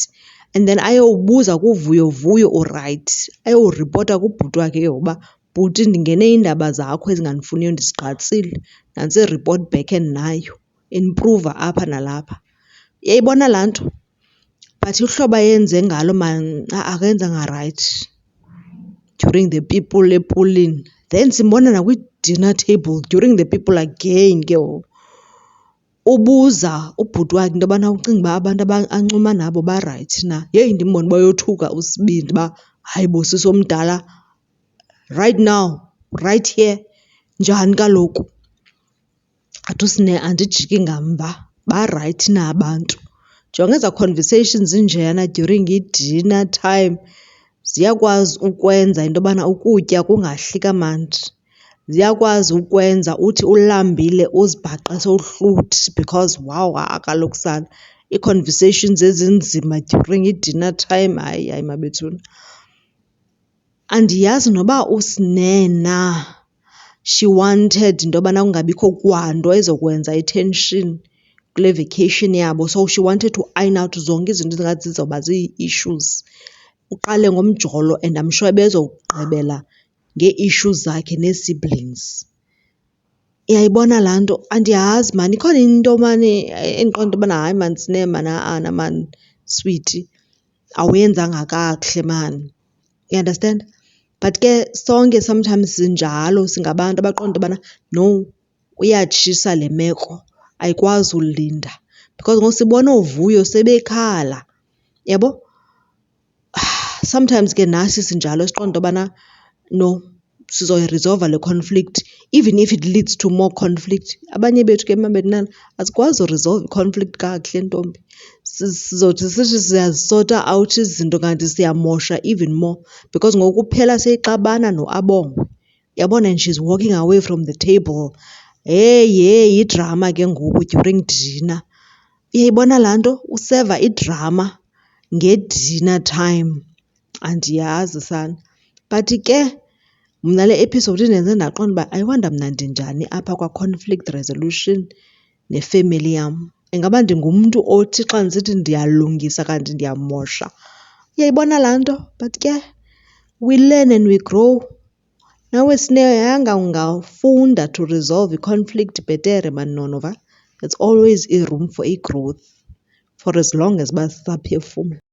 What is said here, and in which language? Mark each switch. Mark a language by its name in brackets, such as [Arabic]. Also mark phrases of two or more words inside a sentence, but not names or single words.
[Xhosa] And then ayowubuza kuVuyo, Vuyo urayithi. Ayowuripota kubhuti wakhe ke uba bhuti ndingene iindaba zakho ezinganifuniyo ndizigqatsile. Nantsi i-report back endinayo, improva apha nalapha. Uyayibona laa nto? But uhlobo ayenze ngalo akenzanga rayithi [English] during the people [Xhosa] epulini. Then simbona nakwi-dinner table [English] during the people again [Xhosa] ke ngoku. Ubuza ubhuti wakhe into yobana ucinga uba abantu ancuma nabo barayithi na. Yeyi ndimbone uba uyothuka uSibindi uba hayi bo sisi omdala, [English] right now, right here, [Xhosa] njani kaloku. Athi uSine andijiki ngamva, barayithi na abantu. Jonga ezaa conversations zinjeyana [English] during i-dinner time [Xhosa] ziyakwazi ukwenza into yobana ukutya kungahli kamandi. Ziyakwazi ukwenza uthi ulambile uzibhaqe sowuhluthi [English] because wow [Xhosa] kaloku sana ii-conversations ezinzima [English] during i-dinner time [Xhosa] hayi mabethuna. Andiyazi noba uSine na [English] she wanted [Xhosa] into yobana kungabikho kwanto ezokwenza i-tension kule vacation yabo. [English] So she wanted to iron out [Xhosa] zonke izinto ezingathi zizawuba zii-issues. Uqale ngomjolo [English] and I'm sure [Xhosa] bezogqibela ngee-issues zakhe nee-siblings. Uyayibona laa nto? Andiyazi maan ikhona into maan endiqonda into yobana hayi maan Sine maan maan sweetie awuyenzanga kakuhle maan. [English] You understand? [Xhosa] But ke sonke sometimes sinjalo singabantu abaqonda into yobana no, uyatshisa le meko ayikwazi ulinda. Because ngoku sibona ooVuyo sebekhala, yabo? Sometimes ke nathi sinjalo siqonda into yobana no, sizoyiresolva le conflict [English] even if it leads to more conflict. [Xhosa] Abanye bethu ke mabetnana asikwazi uresolve i-conflict kakuhle ntombi. Sizothi sithi siyazisota out izinto kanti siyamosha [English] even more [Xhosa] because ngoku kuphela seyixabana noAbongwe. Uyabona, [English] and she's walking away from the table. [Xhosa] Heyi idrama ke ngoku during dinner. Uyayibona laa nto? Useva idrama nge-dinner time. Andiyazi sana. But ke mna le episode indenze ndaqonda uba [English] I wonder [Xhosa] mna ndinjani apha kwa-conflict resolution nefemeli yam. Ingaba ndingumntu othi xa ndisithi ndiyalungisa kanti ndiyamosha? Uyayibona laa nto? [English] But ke we learn and we grow. [Xhosa] Nawe Sine yanga ungafunda [English] to resolve [Xhosa] i-conflict bhetere maan nonova. [English] There's always a room for a growth for as long as [Xhosa] uba sisaphefumla.